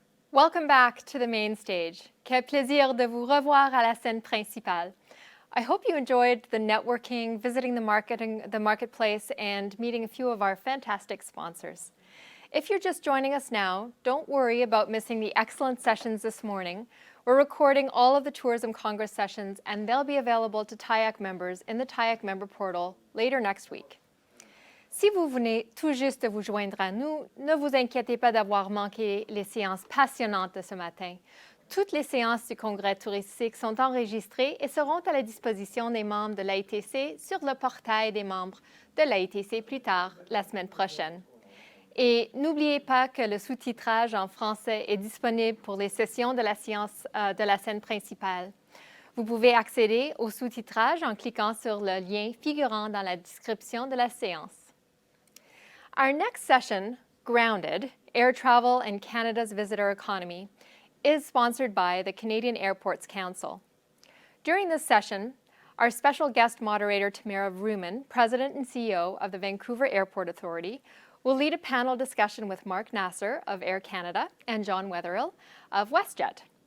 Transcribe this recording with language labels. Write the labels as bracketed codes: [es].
[en] Welcome back to the main stage. [fr] Quel plaisir de vous revoir à la scène principale. [en] I hope you enjoyed the networking, visiting the marketplace, and meeting a few of our fantastic sponsors. If you're just joining us now, don't worry about missing the excellent sessions this morning. We're recording all of the Tourism Congress sessions, and they'll be available to TIAC members in the TIAC member portal later next week. [fr] Si vous venez tout juste de vous joindre à nous, ne vous inquiétez pas d'avoir manqué les séances passionnantes de ce matin. Toutes les séances du Congrès touristique sont enregistrées et seront à la disposition des membres de l'AITC sur le portail des membres de l'AITC plus tard la semaine prochaine. Et n'oubliez pas que le sous-titrage en français est disponible pour les sessions de la séance de la scène principale. Vous pouvez accéder au sous-titrage en cliquant sur le lien figurant dans la description de la séance. [en] Our next session, Grounded, Air Travel and Canada's Visitor Economy, is sponsored by the Canadian Airports Council. During this session, our special guest moderator, Tamara Vrooman, President and CEO of the Vancouver Airport Authority, will lead a panel discussion with Mark Nasser of Air Canada and John Wetherill of WestJet.